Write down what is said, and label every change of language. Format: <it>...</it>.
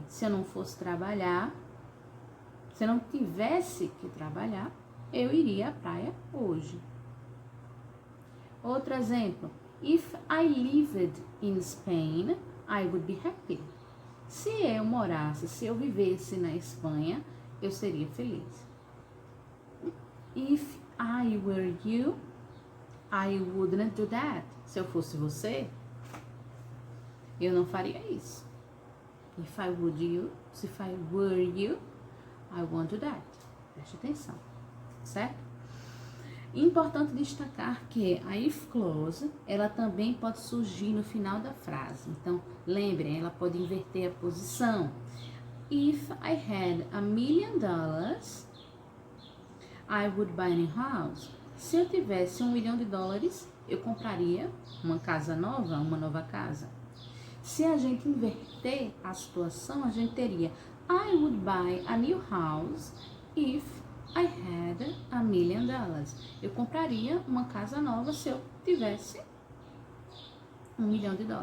<pt>Se eu não fosse trabalhar, se eu não tivesse que trabalhar, eu iria à praia hoje. Outro exemplo.</pt> <en>If I lived in Spain, I would be happy.</en> <pt>Se eu vivesse na Espanha, eu seria feliz.</pt> <en>If I were you, I wouldn't do that.</en> <pt>Se eu fosse você, eu não faria isso.</pt> <en>If I were you, I won't do that.</en> <pt>Preste atenção, certo? Importante destacar que a if clause, ela também pode surgir no final da frase. Então, lembrem, ela pode inverter a posição.</pt> <en>If I had $1 million, I would buy a new house.</en> <pt>Se eu tivesse $1 milhão, eu compraria uma casa nova, uma nova casa. Se a gente inverter a situação, a gente teria</pt> <en>I would buy a new house if I had $1 million.</en> <pt>Eu compraria uma casa nova se eu tivesse $1 milhão.</pt>